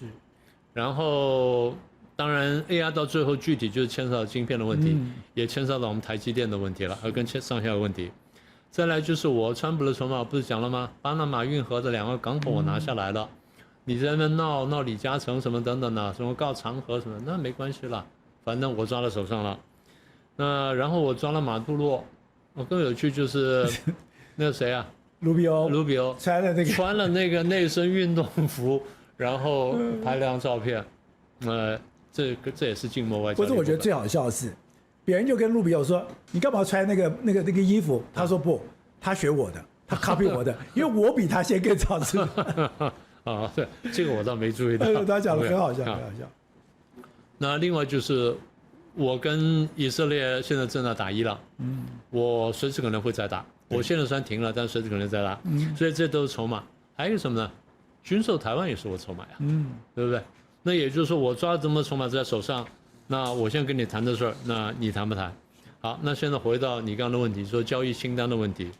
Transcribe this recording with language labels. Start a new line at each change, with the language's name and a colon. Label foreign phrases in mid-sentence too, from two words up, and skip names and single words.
Chinese: 然後。當然 ，AI 到最後具體就是牽涉到晶片的問題，也牽涉到我們台積電的問題了，和跟上下的問題。再來就是川普的籌碼不是講了嗎？巴拿馬運河的2個港口我拿下來了，你在那邊鬧李嘉誠什麼等等的，什麼告長和什麼，那沒關係了，反正我抓到手上了。那然後我抓了馬杜羅，我更有趣就是那個誰啊，盧比歐穿了那個內身運動服，然後拍了張照片，這也是靜默外交。不是，我覺得最好笑的是，別人就跟路比歐說：“你幹嘛穿那個衣服？” 他說：“不，他學我的，他 copy 我的，因為我比他先更早知道。” 啊，對，這個我倒沒注意到。他講的很好笑，很好笑。那另外就是，我跟以色列現在正在打伊朗，我隨時可能會再打。我現在雖然停了，但隨時可能再打。所以這都是籌碼。還有一個什麼呢？軍售台灣也是我籌碼呀，對不對？那也就是說，我抓了這麼多籌碼在手上，那我現在跟你談的事兒，那你談不談？好，那現在回到你剛剛的問題，說交易清單的問題。